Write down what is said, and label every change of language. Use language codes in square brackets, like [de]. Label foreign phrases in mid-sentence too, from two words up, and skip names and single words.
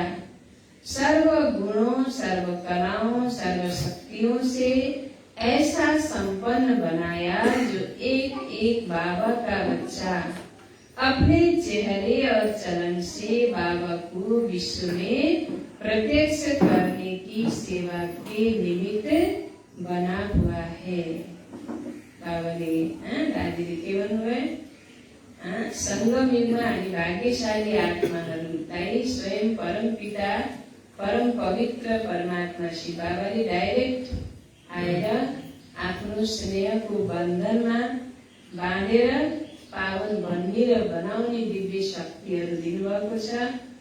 [hi] सर्व गुणों, सर्व कलाओं, सर्व शक्तियों से ऐसा संपन्न बनाया जो एक एक बाबा का बच्चा अपने चेहरे और चलन से बाबा को विश्व में प्रत्यक्ष करने की सेवा के निमित्त बना हुआ है। [ne] बाबाले दादीले के भन्नुभयो, संगम युगमा हामी भाग्यशाली आत्माहरूलाई स्वयं परम पिता परम पवित्र परमात्मा श्री बाबाले डाइरेक्ट आएर आफ्नो स्नेहको बन्धनमा बाँधेर पावन बन्ने र बनाउने दिव्य शक्तिहरू दिनुभएको छ।